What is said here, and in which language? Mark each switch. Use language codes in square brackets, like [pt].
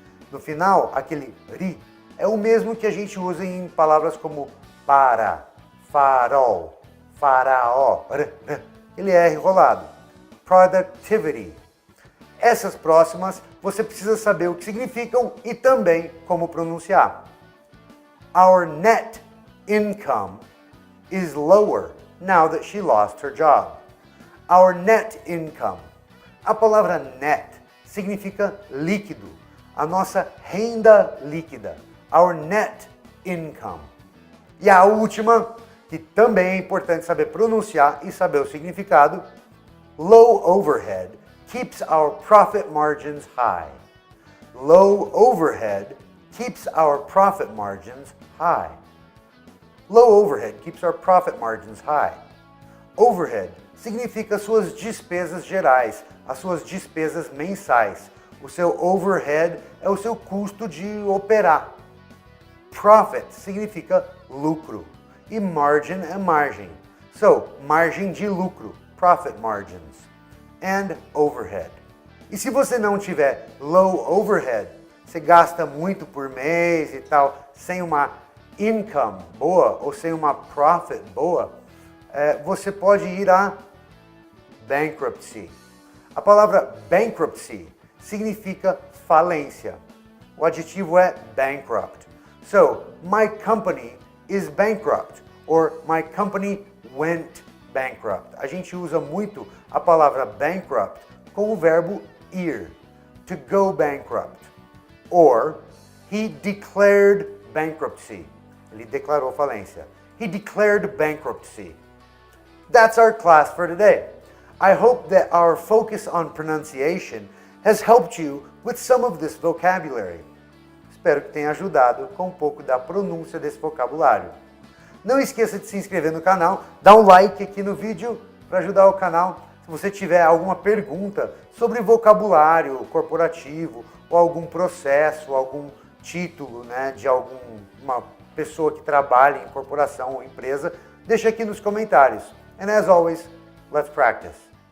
[pt] No final, aquele ri é o mesmo que a gente usa em palavras como para, farol, faraó, ele é enrolado. Productivity. Essas próximas você precisa saber o que significam e também como pronunciar. [en] Our net income is lower now that she lost her job. Our net income. [pt] A palavra net significa líquido, a nossa renda líquida, [en] our net income. [pt] E a última, que também é importante saber pronunciar e saber o significado, [en] low overhead keeps our profit margins high. Low overhead keeps our profit margins high. Low overhead keeps our profit margins high. [pt] Overhead significa suas despesas gerais, as suas despesas mensais. O seu overhead é o seu custo de operar. Profit significa lucro e margin é margem. [en] So, [pt] margem de lucro, [en] profit margins, and overhead. [pt] E se você não tiver low overhead, você gasta muito por mês e tal, sem uma income boa ou sem uma profit boa, você pode ir a bankruptcy. A palavra bankruptcy significa falência. O adjetivo é bankrupt. [en] So, my company is bankrupt, or my company went bankrupt. [pt] A gente usa muito a palavra bankrupt com o verbo ir, [en] to go bankrupt. Or, he declared bankruptcy. [pt] Ele declarou falência. [en] He declared bankruptcy. That's our class for today. I hope that our focus on pronunciation has helped you with some of this vocabulary. [pt] Espero que tenha ajudado com um pouco da pronúncia desse vocabulário. Não esqueça de se inscrever no canal, dar um like aqui no vídeo para ajudar o canal. Se você tiver alguma pergunta sobre vocabulário corporativo, ou algum processo, algum título, né, de alguma pessoa que trabalha em corporação ou empresa, deixa aqui nos comentários. [en] And as always, let's practice.